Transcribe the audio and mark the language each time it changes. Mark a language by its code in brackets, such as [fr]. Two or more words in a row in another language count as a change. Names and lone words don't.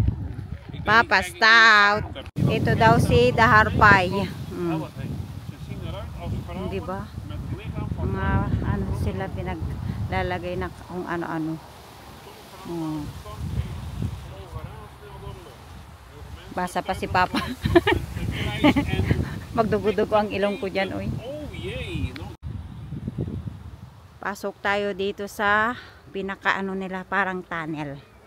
[tl] Papa Stout. Ito daw si Daharpay. Mm. [nl] Ze zien eruit als vrouwen [tl] Di ba? [nl] met het lichaam van [tl] Mga ano sila pinaglalagay na kung ano-ano. Mm. Basa pa si Papa. Magdugo-dugo ang ilong ko dyan, oy. [nl] Oh jee. [tl] Pasok tayo dito sa pinakaano nila, parang tunnel.